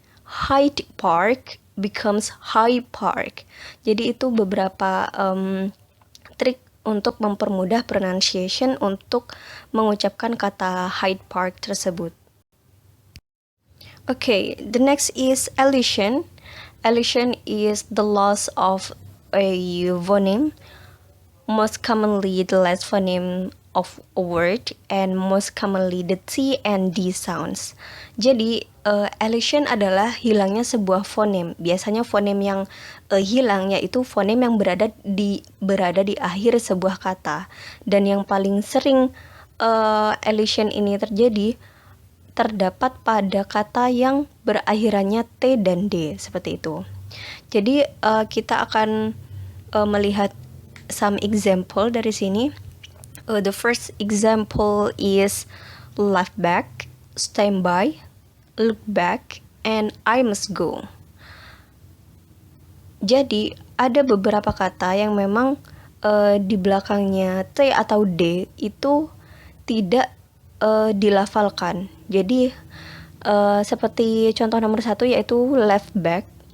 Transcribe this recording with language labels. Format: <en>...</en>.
<en>Hyde Park becomes High Park.</en> <id>Jadi itu beberapa trik untuk mempermudah pronunciation untuk mengucapkan kata Hyde Park tersebut.</id> <en>Okay, the next is elision. Elision is the loss of a phoneme, most commonly the last phoneme of a word, and most commonly the T and D sounds.</en> <id>Jadi, elision adalah hilangnya sebuah fonem. Biasanya fonem yang hilang yaitu fonem yang berada di akhir sebuah kata. Dan yang paling sering elision ini terdapat pada kata yang berakhirannya T dan D, seperti itu. Jadi kita akan melihat</id> <en>some example</en> <id>dari sini.</id> <en>The first example is left back, stand by, look back, and I must go.</en> <id>Jadi ada beberapa kata yang memang di belakangnya T atau D itu tidak dilafalkan. Jadi seperti contoh nomor 1 yaitu left back.</id>